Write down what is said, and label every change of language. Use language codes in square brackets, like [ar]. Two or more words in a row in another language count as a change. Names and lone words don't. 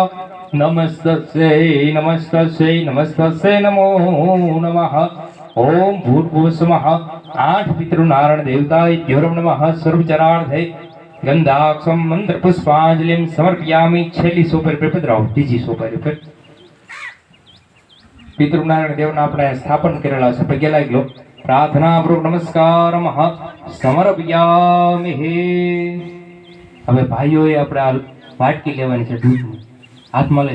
[sa] नमस्तस्यै नमस्तस्यै नमस्तस्यै नमो नमः. ओम भूर्भुवस्वः 8 पितृ नारायण देवताभ्यो नमः. सर्वचरार्थे गंधाक्षं मंत्र पुष्पांजलिं समर्पयामि. [gu] છેલી સોપારી પર પધરાવો. ત્રીજી સોપારી પર પિતૃ નારાયણ દેવના આપણે સ્થાપન કરેલા છે, પગે લાગી લો. [sa] प्रार्थना पूर्वक नमस्कार समर्पयामि. [gu] હવે ભાઈઓએ આપણે આ વાટકી લેવાની છે દૂધની, હાથમાં લઈ લો.